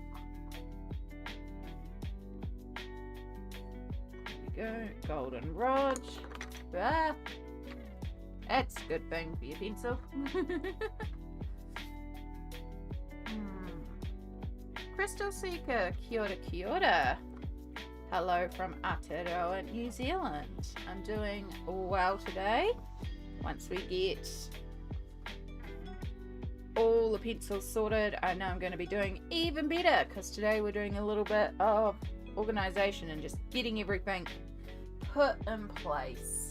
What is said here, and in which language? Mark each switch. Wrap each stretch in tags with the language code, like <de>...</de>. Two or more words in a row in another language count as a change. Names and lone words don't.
<en>There we go. Golden rod. Ah, that's a good thing for your pencil. Crystal Seeker,</en> <mi>kia ora, kia ora.</mi> <en>Hello from Aotearoa, New Zealand. I'm doing well today. Once we get all the pencils sorted, I know I'm going to be doing even better because today we're doing a little bit of organisation and just getting everything put in place.</en>